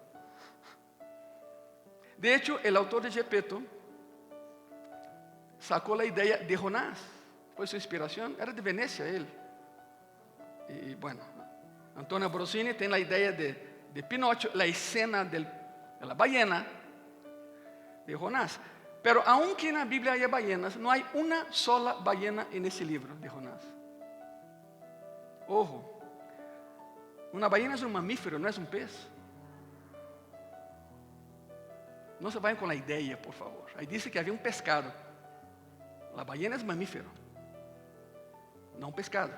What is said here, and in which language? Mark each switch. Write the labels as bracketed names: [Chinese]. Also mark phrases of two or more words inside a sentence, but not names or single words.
[Spanish] De hecho, [Portuguese] o autor de Gepeto sacou a ideia de Jonás. Foi sua inspiração, era de Venecia ele. E, bueno, Antonio Brosini tem a ideia de Pinóquio, [Spanish] a escena de la ballena de Jonás. Pero aunque [Portuguese] na Bíblia [Spanish] haya ballenas, [Portuguese] não há uma [Spanish] sola ballena [Portuguese] nesse livro de Jonás. Ojo, uma ballena é um mamífero, não é um pez. Não se vayan com a ideia, por favor. Aí diz que havia um pescado. A ballena é mamífero, não pescado.